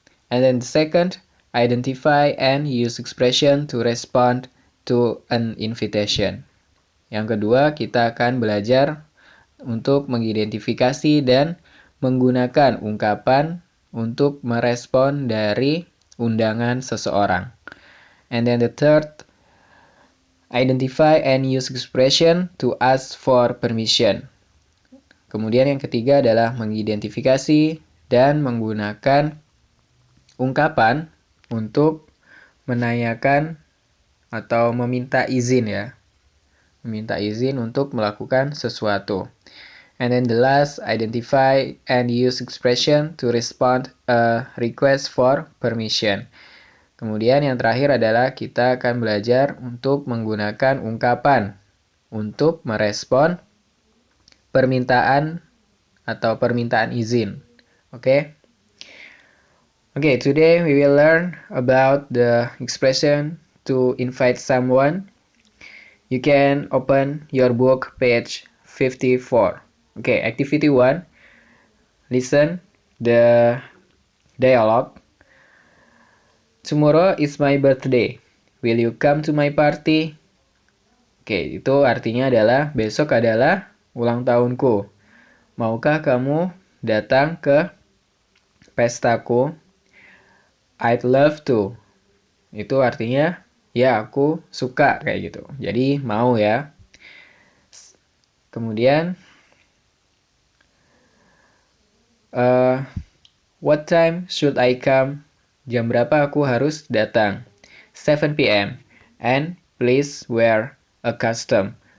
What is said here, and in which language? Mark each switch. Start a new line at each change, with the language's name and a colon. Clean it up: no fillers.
English: And then the second, identify and use expression to respond to an invitation.
Indonesian: Yang kedua, kita akan belajar untuk mengidentifikasi dan menggunakan ungkapan untuk merespon dari undangan seseorang.
English: And then the third, identify and use expression to ask for permission.
Indonesian: Kemudian yang ketiga adalah mengidentifikasi dan menggunakan ungkapan untuk menanyakan atau meminta izin ya. Meminta izin untuk melakukan sesuatu.
English: And then the last, identify and use expression to respond a request for permission.
Indonesian: Kemudian yang terakhir adalah kita akan belajar untuk menggunakan ungkapan untuk merespon permintaan atau permintaan izin. Oke?
English: Okay, today we will learn about the expression to invite someone. You can open your book page 54. Okay, activity 1. Listen the dialogue. Tomorrow is my birthday. Will you come to my party?
Indonesian: Oke, itu artinya adalah besok adalah ulang tahunku. Maukah kamu datang ke pestaku?
English: I'd love to.
Indonesian: Itu artinya ya aku suka kayak gitu. Jadi mau ya. Kemudian
English: what time should I come?
Indonesian: Jam berapa aku harus datang?
English: 7 p.m. And please wear a costume.